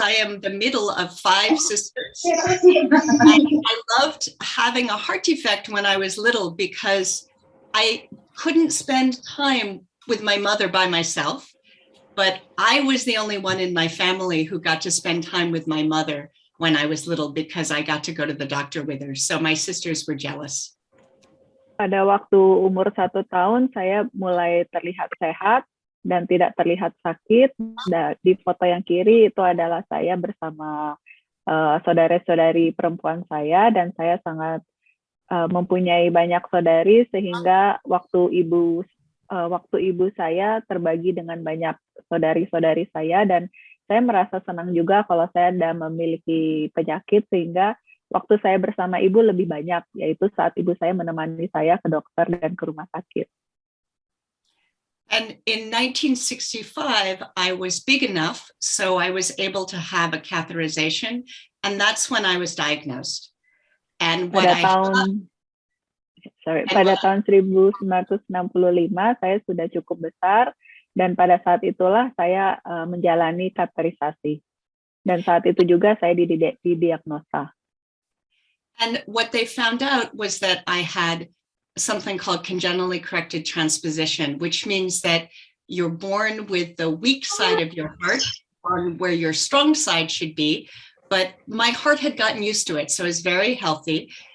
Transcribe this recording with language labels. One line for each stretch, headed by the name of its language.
English: I am the middle of 5 sisters. And I loved having a heart defect when I was little because I couldn't spend time with my mother by myself, but I was the only one in my family who got to spend time with my mother when I was little because I got to go to the doctor with her. So my sisters were jealous.
Indonesian: Pada waktu umur 1 tahun, saya mulai terlihat sehat dan tidak terlihat sakit. Di foto yang kiri itu adalah saya bersama saudara-saudari perempuan saya, dan saya sangat mempunyai banyak saudari sehingga waktu ibu saya terbagi dengan banyak saudari-saudari saya, dan saya merasa senang juga kalau saya ada memiliki penyakit sehingga waktu saya bersama ibu lebih banyak, yaitu saat ibu saya menemani saya ke dokter dan ke rumah sakit.
English: And in 1965, I was big enough so I was able to have a catheterization, and that's when I was diagnosed. And what
Indonesian: pada tahun 1965 saya sudah cukup besar, dan pada saat itulah saya menjalani kateterisasi. Dan saat itu juga saya didiagnosa.
English: And what they found out was that I had something called congenitally corrected transposition, which means that you're born with the weak side of your heart on where your strong side should be. But my heart had gotten used to it, so it's very healthy.